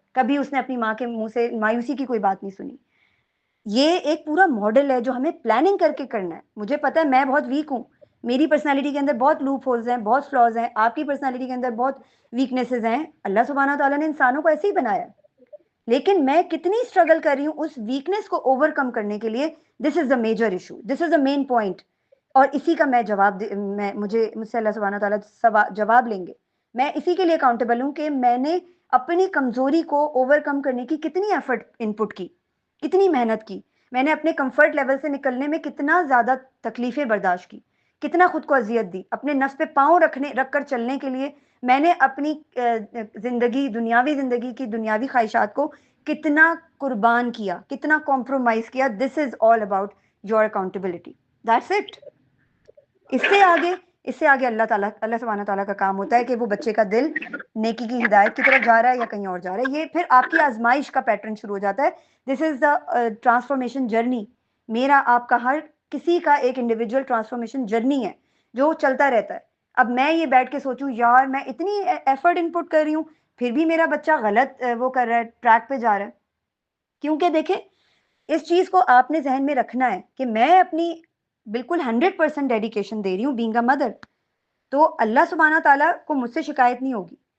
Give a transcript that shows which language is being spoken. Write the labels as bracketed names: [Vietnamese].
[Urdu] کبھی اس نے اپنی ماں کے منہ سے مایوسی کی کوئی بات نہیں سنی. یہ ایک پورا ماڈل ہے جو ہمیں پلاننگ کر کے کرنا ہے. مجھے پتا ہے میں بہت ویک ہوں، میری پرسنالٹی کے اندر بہت لوپ ہولز ہیں، بہت فلاز ہیں، آپ کی پرسنالٹی کے اندر بہت ویکنیسز ہیں. اللہ سبحانہ تعالیٰ نے انسانوں کو ایسے ہی بنایا، لیکن میں کتنی اسٹرگل کر رہی ہوں اس ویکنیس کو اوور کم کرنے کے لیے. [English] This is the major issue, this is the main point. [Urdu] اور اسی کا میں جواب مجھ سے اللہ سبحانہ تعالیٰ جواب لیں گے. میں اسی کے لیے اکاؤنٹیبل ہوں کہ میں نے اپنی کمزوری کو اوور کم کرنے کی کتنی ایفرٹ ان پٹ کی، کتنی محنت کی. میں نے اپنے کمفرٹ لیول سے نکلنے میں کتنا زیادہ تکلیفیں برداشت کی، کتنا خود کو اذیت دی. اپنے نفس پہ پاؤں رکھ کر چلنے کے لیے میں نے اپنی زندگی، دنیاوی زندگی کی دنیاوی خواہشات کو کتنا قربان کیا، کتنا کمپرومائز کیا. [English] This is all about your accountability. That's it. [Urdu] اس سے آگے اللہ سبحانہ تعالیٰ کا کام ہوتا ہے کہ وہ بچے کا دل نیکی کی ہدایت کی طرف جا رہا ہے یا کہیں اور جا رہا ہے. یہ پھر آپ کی آزمائش کا پیٹرن شروع ہو جاتا ہے. [English] This is the transformation journey. [Urdu] میرا آپ کا ہر کسی کا ایک انڈیویجول ٹرانسفارمیشن جرنی ہے جو چلتا رہتا ہے. اب میں یہ بیٹھ کے سوچوں یار میں اتنی ایفرٹ ان پٹ کر رہی ہوں پھر بھی میرا بچہ غلط وہ کر رہا ہے، ٹریک پہ جا رہا ہے. کیونکہ دیکھیں اس چیز کو آپ نے ذہن میں رکھنا ہے کہ میں اپنی بالکل 100% ڈیڈیکیشن دے رہی ہوں [English] being a mother, [Urdu] تو اللہ سبحانہ تعالیٰ کو مجھ سے شکایت نہیں ہوگی.